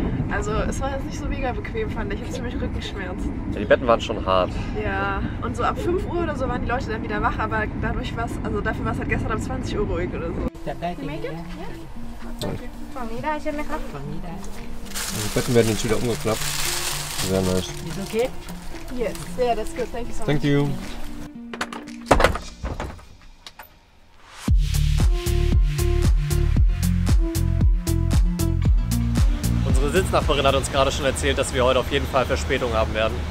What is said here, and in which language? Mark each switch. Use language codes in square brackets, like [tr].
[de] Also es war jetzt nicht so mega bequem, fand ich. Ich habe ziemlich Rückenschmerzen. Ja, die Betten waren schon hart. Ja, und so ab 5 Uhr oder so waren die Leute dann wieder wach, aber dadurch war es, also dafür war es halt gestern ab 20 Uhr ruhig oder so. [th] จัดได้ทีนี้ฝั่งนี้ได้ใช่ไหมครับฝั่งนี้ได้ [de] Die Betten werden jetzt wieder umgeklappt. Sehr nice. [en] Is okay? Yes, yeah, that's good. Thank you so much. Thank you. [de] Unsere Sitznachbarin hat uns gerade schon erzählt, dass wir heute auf jeden Fall Verspätung haben werden.